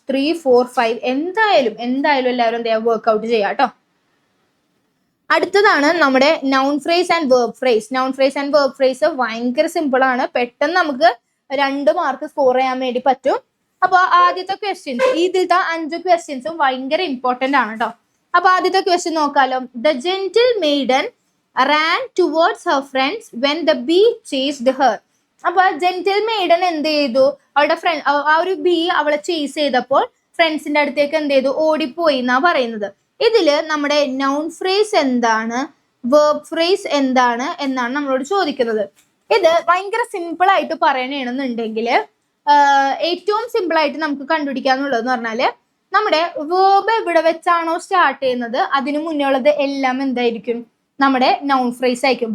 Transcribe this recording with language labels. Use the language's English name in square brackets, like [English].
[Malayalam] 3, 4, 5 എന്തായാലും എല്ലാവരും എന്ത് ചെയ്യാം? വർക്ക്ഔട്ട് ചെയ്യാം കേട്ടോ. അടുത്തതാണ് നമ്മുടെ noun phrase and verb phrase. Noun phrase and verb phrase ഭയങ്കര സിമ്പിൾ ആണ്. പെട്ടെന്ന് നമുക്ക് 2 മാർക്ക് സ്കോർ ചെയ്യാൻ വേണ്ടി പറ്റും. അപ്പൊ ആദ്യത്തെ ക്വസ്റ്റ്യൻസ്, ഇതിലത്തെ 5 ക്വസ്റ്റ്യൻസും ഭയങ്കര ഇമ്പോർട്ടന്റ് ആണ് കേട്ടോ. അപ്പൊ ആദ്യത്തെ ക്വസ്റ്റ്യൻ നോക്കാലോ. [English] The gentle maiden ran towards her friends when the bee chased her. [Malayalam] അപ്പൊ ജെന്റിൽ മെയ്ഡൻ എന്ത് ചെയ്തു? അവളുടെ ഫ്രണ്ട്, ആ ഒരു ബീ അവളെ ചേസ് ചെയ്തപ്പോൾ ഫ്രണ്ട്സിന്റെ അടുത്തേക്ക് എന്ത് ചെയ്തു? ഓടിപ്പോയി എന്നാ പറയുന്നത്. ഇതില് നമ്മുടെ നൗൺ ഫ്രേസ് എന്താണ്, വേർബ് ഫ്രേസ് എന്താണ് എന്നാണ് നമ്മളോട് ചോദിക്കുന്നത്. ഇത് ഭയങ്കര സിമ്പിൾ ആയിട്ട് പറയണമെന്നുണ്ടെങ്കിൽ ഏറ്റവും സിമ്പിൾ ആയിട്ട് നമുക്ക് കണ്ടുപിടിക്കാന്നുള്ളതെന്ന് പറഞ്ഞാല് നമ്മുടെ വേർബ് എവിടെ വെച്ചാണോ സ്റ്റാർട്ട് ചെയ്യുന്നത് അതിനു മുന്നേ ഉള്ളത് എല്ലാം എന്തായിരിക്കും, നമ്മുടെ നൗൺ ഫ്രേസ് ആയിരിക്കും.